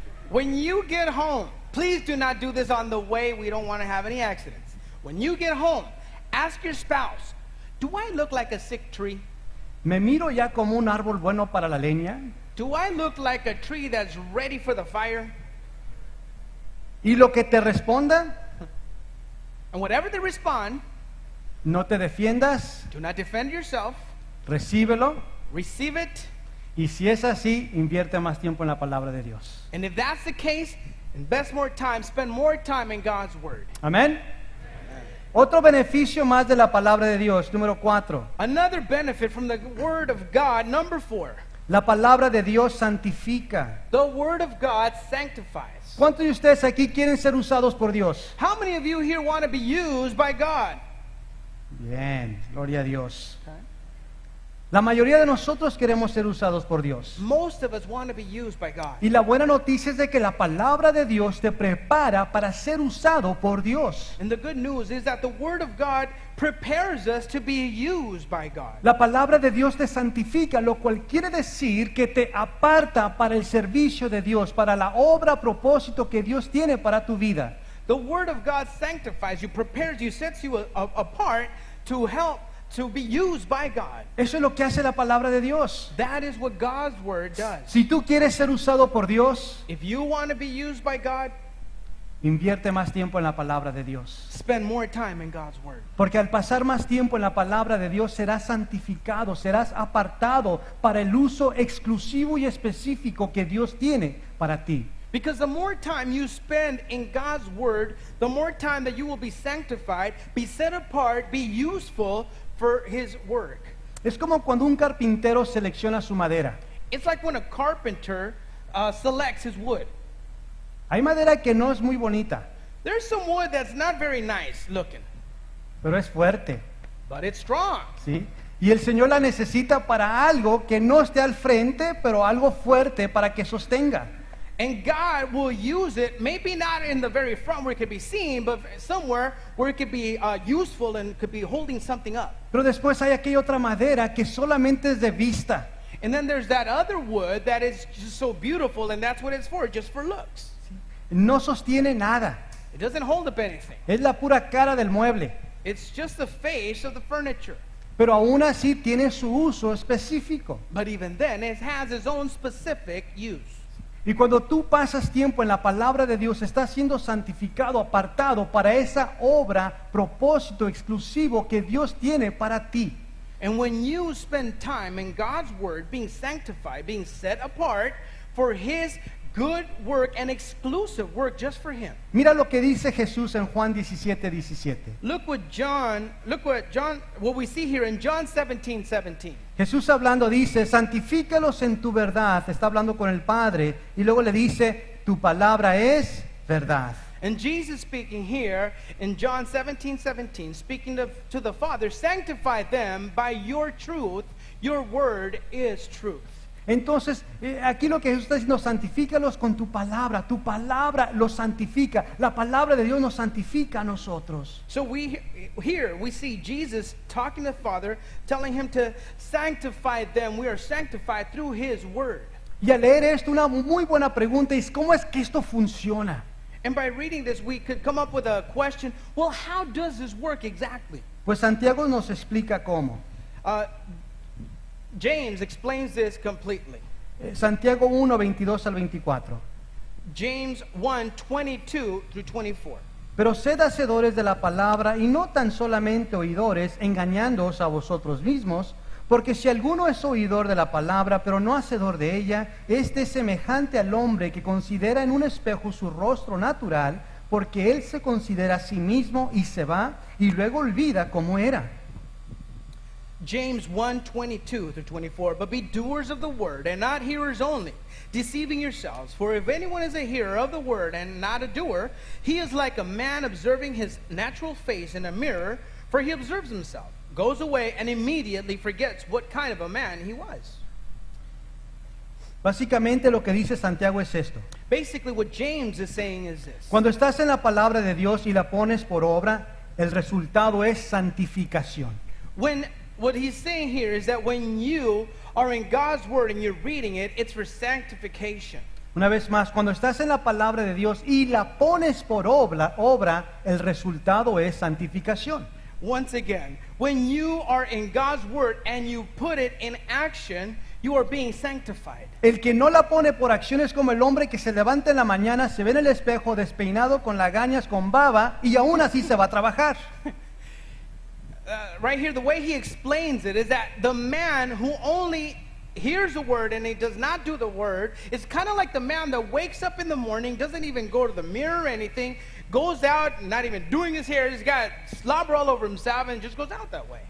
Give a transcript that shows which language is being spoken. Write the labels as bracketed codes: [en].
[en] When you get home, please do not do this on the way. We don't want to have any accidents. When you get home, ask your spouse, do I look like a sick tree? [es] ¿Me miro ya como un árbol bueno para la leña? [en] Do I look like a tree that's ready for the fire? [es] Y lo que te responda, [en] And whatever they respond, [es] no te defiendas, [en] do not defend yourself. [es] recíbelo. [en] Receive it. [es] Y si es así, invierte más tiempo en la palabra de Dios. [en] And if that's the case, invest more time, spend more time in God's word. [es] Amén. Otro beneficio más de la palabra de Dios, número 4. [en] Another benefit from the word of God, number 4. [es] La palabra de Dios santifica. [en] The word of God sanctifies. [es] ¿Cuántos de ustedes aquí quieren ser usados por Dios? [en] How many of you here want to be used by God? [es] Bien, gloria a Dios. La mayoría de nosotros queremos ser usados por Dios. [en] Most of us want to be used by God. [es] Y la buena noticia es de que la palabra de Dios te prepara para ser usado por Dios. [en] And the good news is that the word of God prepares us to be used by God. [es] La palabra de Dios te santifica, lo cual quiere decir que te aparta para el servicio de Dios, para la obra, propósito que Dios tiene para tu vida. [en] The word of God sanctifies you, prepares you, sets you apart to help to be used by God. [es] Eso es lo que hace la palabra de Dios. [en] That is what God's word does. [es] Si tú quieres ser usado por Dios, [en] If you want to be used by God, [es] invierte más tiempo en la palabra de Dios. [en] spend more time in God's word. [es] Porque al pasar más tiempo en la palabra de Dios serás santificado, serás apartado para el uso exclusivo y específico que Dios tiene para ti. [en] Because the more time you spend in God's word, the more time that you will be sanctified, be set apart, be useful for his work. [es] Es como cuando un carpintero selecciona su madera. [en] It's like when a carpenter selects his wood. [es] Hay madera que no es muy bonita, [en] There's some wood that's not very nice looking, [es] pero es fuerte, [en] but it's strong. [es] ¿sí? Y el Señor la necesita para algo que no esté al frente, pero algo fuerte para que sostenga. [en] And God will use it, maybe not in the very front where it could be seen, but somewhere where it could be useful and could be holding something up. [es] Pero después hay aquella otra madera que solamente es de vista. [en] And then there's that other wood that is just so beautiful, and that's what it's for, just for looks. [es] No sostiene nada. [en] It doesn't hold up anything. [es] Es la pura cara del mueble. [en] It's just the face of the furniture. [es] Pero aún así tiene su uso específico. [en] But even then, it has its own specific use. [es] Y cuando tú pasas tiempo en la palabra de Dios, estás siendo santificado, apartado para esa obra, propósito exclusivo que Dios tiene para ti. [en] And when you spend time in God's word, being sanctified, being set apart for his good work and exclusive work just for him. [es] Mira lo que dice Jesús en Juan 17:17. [en] Look what we see here in John 17:17. [es] Jesús hablando dice, santifícalos en tu verdad, está hablando con el Padre, y luego le dice, tu palabra es verdad. [en] And Jesus speaking here in John 17:17, speaking to the Father, sanctify them by your truth, your word is truth. [es] Entonces, aquí lo que Jesús está diciendo, santifícalos con tu palabra los santifica, la palabra de Dios nos santifica a nosotros. [en] So we see Jesus talking to the Father, telling him to sanctify them. We are sanctified through his word. [es] Y al leer esto, una muy buena pregunta es, ¿cómo es que esto funciona? [en] And by reading this, we could come up with a question, well, how does this work exactly? [es] Pues Santiago nos explica cómo. [en] James explains this completely. [es] Santiago 1:22 al 24. [en] James 1:22 through 24. [es] Pero sed hacedores de la palabra y no tan solamente oidores, engañándoos a vosotros mismos, porque si alguno es oidor de la palabra, pero no hacedor de ella, este es semejante al hombre que considera en un espejo su rostro natural, porque él se considera a sí mismo y se va, y luego olvida cómo era. [en] James 1:22 through 24. But be doers of the word, and not hearers only, deceiving yourselves. For if anyone is a hearer of the word and not a doer, he is like a man observing his natural face in a mirror, for he observes himself, goes away, and immediately forgets what kind of a man he was. [es] Básicamente lo que dice Santiago es esto. [en] Basically what James is saying is this. [es] Cuando estás en la palabra de Dios y la pones por obra, el resultado es santificación. [en] What he's saying here is that when you are in God's word and you're reading it, it's for sanctification. [es] Una vez más, cuando estás en la palabra de Dios y la pones por obra, el resultado es santificación. [en] Once again, when you are in God's word and you put it in action, you are being sanctified. [es] El que no la pone por acción es como el hombre que se levanta en la mañana, se ve en el espejo despeinado, con lagañas, con baba, y aún así se va a trabajar. [en] Right here, the way he explains it is that the man who only hears the word and he does not do the word is kind of like the man that wakes up in the morning, doesn't even go to the mirror or anything, goes out, not even doing his hair, he's got slobber all over himself and just goes out that way.